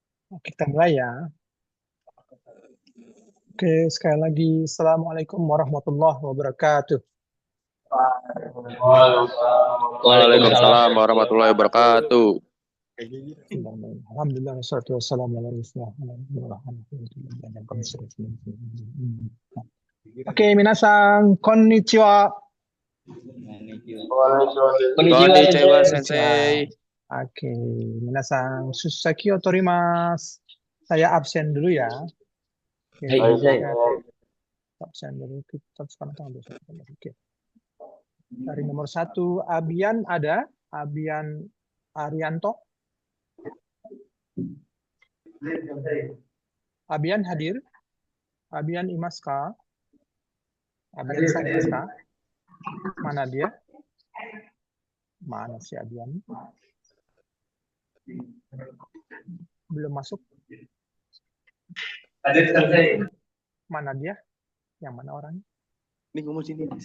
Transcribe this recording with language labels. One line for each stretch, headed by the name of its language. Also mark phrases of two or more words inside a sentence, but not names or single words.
Indonesian: Oke, kita mulai ya. Oke, sekali lagi,
Arabic: Assalamualaikum warahmatullahi wabarakatuh. Waalaikumsalam. وعليكم السلام ورحمة الله وبركاته. الحمد لله، والصلاة والسلام على رسول الله.
Indonesian: Oke,
Japanese: 皆さん、こんにちは. Konnichiwa Konnichiwa. Sensei. Oke, minasan, 出席を取ります.
Indonesian: Saya absen dulu ya. Oke,
Japanese: はい、先生.
Indonesian: absen dulu. Kita sekarang tanggal 21. Oke. Dari nomor 1, Abian ada? Abian Arianto? Abian hadir? Abian Imaska? Abian Sang Imaska? Mana dia? Mana si Abian? Belum masuk. Mana dia? Yang mana orangnya? Ini ngomong sini.